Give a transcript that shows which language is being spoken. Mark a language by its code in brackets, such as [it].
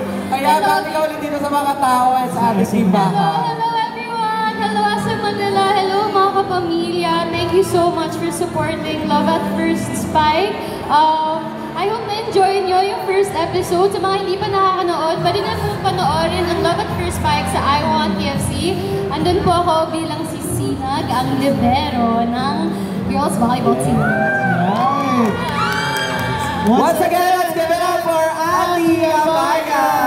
[tl] Kaya dati ka ulit dito sa mga tao at sa ating simbahan. [en] Hello everyone! Hello sa Manila! [tl] Hello mga kapamilya! [en] Thank you so much for supporting Love at First Spike. I hope [tl] na-enjoy nyo yung first episode. Sa mga hindi pa nakakanood, pwede na po panoorin ang Love at First Spike sa I Want TFC. Andun po ako bilang si Sinag, ang libero ng Girls Volleyball Team. [en] Right. Once again, let's give it up for Ati Amaya!